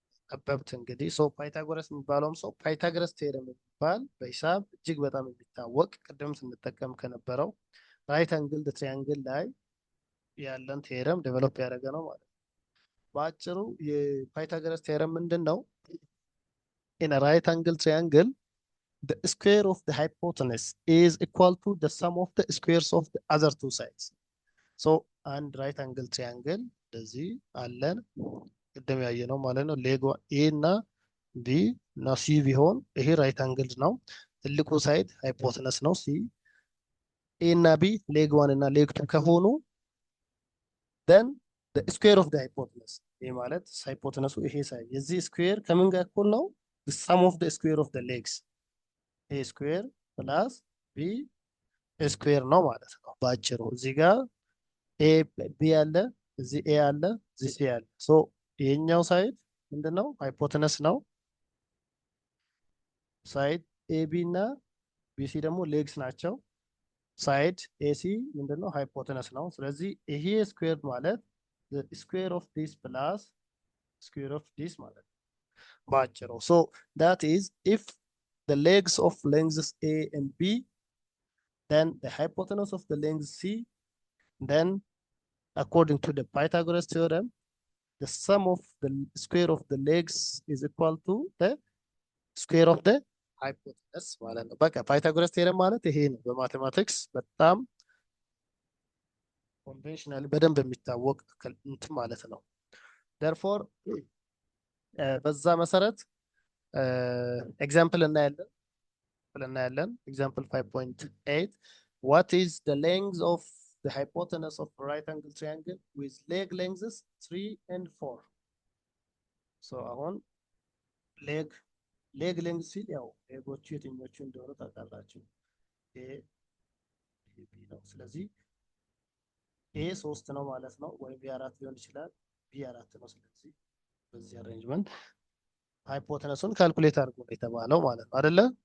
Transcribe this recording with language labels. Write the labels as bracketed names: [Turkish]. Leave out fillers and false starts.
[Amharic] ጠበብት። እንግዲህ ሰው ፓይታጎረስ የሚባለውም ሰው ፓይታጎረስ ቴረም የሚባል በሂሳብ እጅግ በጣም የሚታወቅ ቅድም ስንጠቀም ከነበረው ራይት አንግል ትሪያንግል ላይ ያለን ቴረም ዴቨሎፕ ያደረገ ነው ማለት ነው። በአጭሩ የፓይታጎረስ ቴረም ምንድን ነው? [English] in a right angle triangle the square of the hypotenuse is equal to the sum of the squares of the other two sides. so and right angle triangle [Amharic] እንደዚህ አለን ቅድም ያየነው ማለት ነው። ሌግ ኤ እና ቢ እና ሲ ቢሆን ይሄ ራይት አንግል ነው። ትልቁ ሳይድ ሃይፖቴነስ ነው ሲ። ኤ እና ቢ ሌግ 1 እና ሌግ 2 ከሆኑ [English] then the square of the hypotenuse [Amharic] ይሄ ማለት ሃይፖቴነሱ ይሄ ሳይድ የዚህ ስኩዌር ከምን ጋር እኩል ነው? [English] the sum of the square of the legs a square plus b square [Amharic] ነው ማለት ነው ባጭሩ። እዚህ ጋር a b አለ፣ እዚህ a አለ፣ እዚህ c አለ። ሶ ይሄኛው ሳይድ ምንድነው? ሃይፖቴነስ ነው። ሳይድ ab እና bc ደግሞ ሌግስ ናቸው። ሳይድ ac ምንድነው? ሃይፖቴነስ ነው። ስለዚህ ይሄ ስኩዌር ማለት [English] the square of this plus square of this [Amharic] ማለት ነው ባጭሩ። [English] so that is if the legs of lengths a and b then the hypotenuse of the length c then according to the Pythagoras theorem the sum of the square of the legs is equal to the square of the hypotenuse [Amharic] ማለት ነው። በቃ ፓይታጎረስ ቴረም ማለት ይሄ ነው። በማቴማቲክስ በጣም ኮንቬንሽናል በደንብ የሚታወቅ እንትን ማለት ነው። [English] therefore [Amharic] በዛ መሰረት ኤግዛምፕል እናያለን። ብለን እናያለን። ኤግዛምፕል 5.8 [English] what is the length of the hypotenuse of a right angle triangle with leg lengths 3 and 4? [Amharic] so አሁን leg length ሲል ያው ሌጎቹ የትኞቹ እንደሆኑ ታውቃላችሁ። ኤ ቢ ነው። ስለዚህ ኤ 3 ነው ማለት ነው፣ ወይ ቢ 4 ሊሆን ይችላል፣ ቢ 4 ነው። ስለዚህ በዚህ አሬንጅመንት ሃይፖተነሱን ካልኩሌት አድርጎ ነው የተባለው ማለት ነው አይደለ?